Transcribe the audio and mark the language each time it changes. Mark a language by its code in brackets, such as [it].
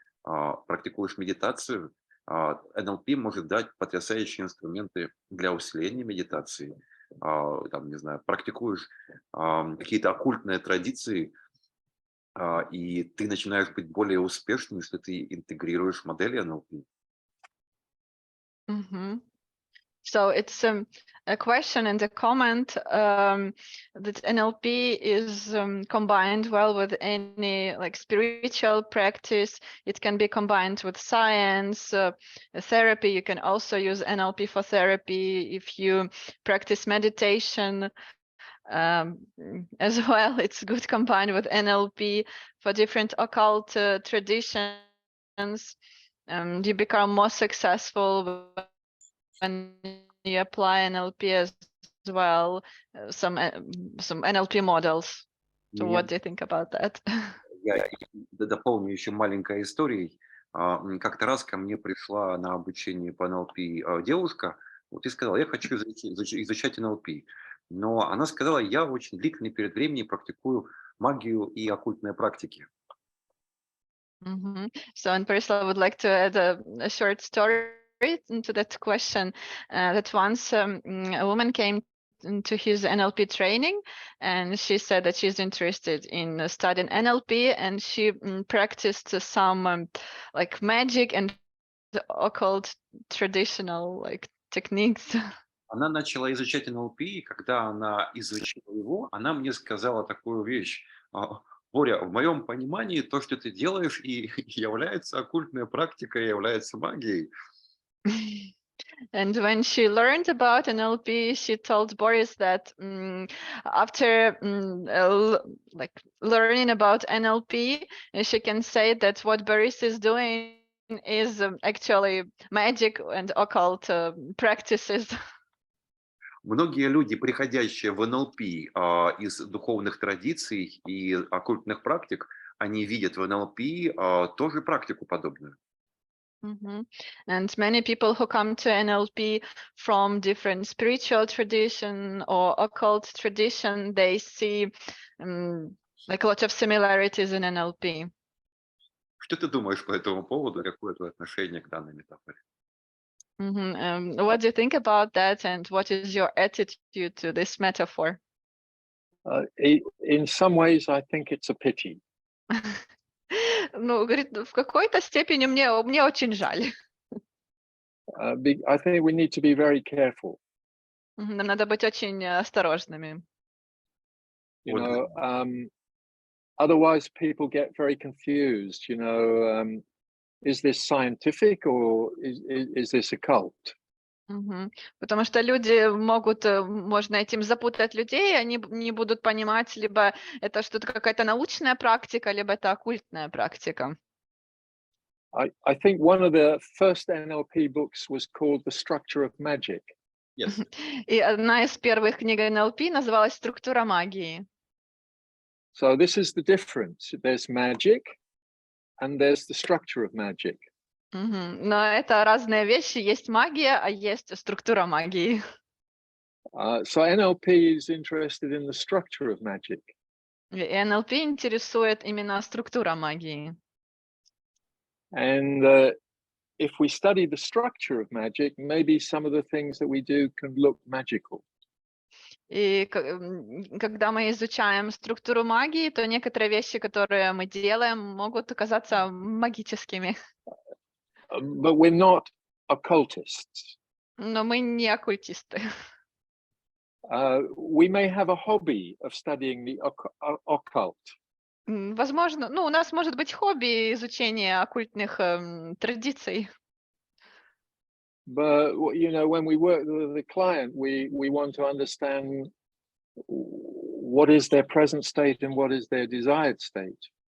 [ru] Практикуешь медитацию, NLP может дать потрясающие инструменты для усиления медитации. Там, не знаю, практикуешь какие-то оккультные традиции, и ты начинаешь быть более успешным, если ты интегрируешь модели NLP. Mhm. [en] So it's a question and a comment that NLP is combined well with any like spiritual practice. It can be combined with science, therapy. You can also use NLP for therapy if you practice meditation as well. It's good combined with NLP for different occult traditions. You become more successful when you apply NLP as well, some NLP models. So [ru] Меня [en] what do you think about that? [ru] Я дополню еще маленькой историей. Как-то раз ко мне пришла на обучение по НЛП девушка, вот и сказала: "Я хочу изучать НЛП". Но она сказала: "Я очень длительный период времени практикую магию и оккультные практики". Mhm. [en] So, and Priscilla would like to add a short story into that question. That once a woman came into his NLP training, and she said that she's interested in studying NLP, and she practiced some like magic and occult traditional like techniques. [ru] Она начала изучать НЛП, и когда она изучила его, она мне сказала такую вещь: "Боря, в моем понимании то, что ты делаешь, и является оккультной практикой, является магией". [en] And when she learned about NLP, she told Boris that after like learning about NLP, she can say that what Boris is doing is actually magic and occult practices. [ru] Многие люди, приходящие в НЛП, из духовных традиций и оккультных практик, они видят в НЛП, тоже практику подобную. Mhm. [en] And many people who come to NLP from different spiritual tradition or occult tradition, they see like a lot of similarities in NLP. [ru] Что ты думаешь по этому поводу? Какое твое отношение к данной метафоре? [en] What do you think about that, and what is your attitude to this metaphor? In some ways, I think it's a pity. [ru] Ну, говорит, в какой-то степени мне очень жаль. [en] I think we need to be very careful. [ru] Нам надо быть очень осторожными. [en] You [ru] Вот [en] know, otherwise people get very confused. You know, is this scientific or is this occult? Мгм. [ru] Потому что люди могут, можно этим запутать людей, они не будут понимать, либо это что-то какая-то научная практика, либо это оккультная практика. [en] I think one of the first NLP books was called The Structure of Magic. yes. [ru] И одна из первых книг НЛП называлась «Структура магии». [en] So this is the difference. There's magic and there's the structure of magic. [ru] Мгм. Но это разные вещи. Есть магия, а есть структура магии. [en] So NLP is interested in the structure of magic. [ru] И НЛП интересует именно структура магии. [en] And if we study the structure of magic, maybe some of the things that we do can look magical. [ru] И когда мы изучаем структуру магии, то некоторые вещи, которые мы делаем, могут оказаться магическими. [en] But we're not occultists. [ru] Но мы не оккультисты. [en] We may have a hobby of studying the occult. [ru] Возможно, ну, у нас может быть хобби изучения оккультных традиций. [en] But you know, when we work with the client, we want to understand what is their present state and what is their desired state.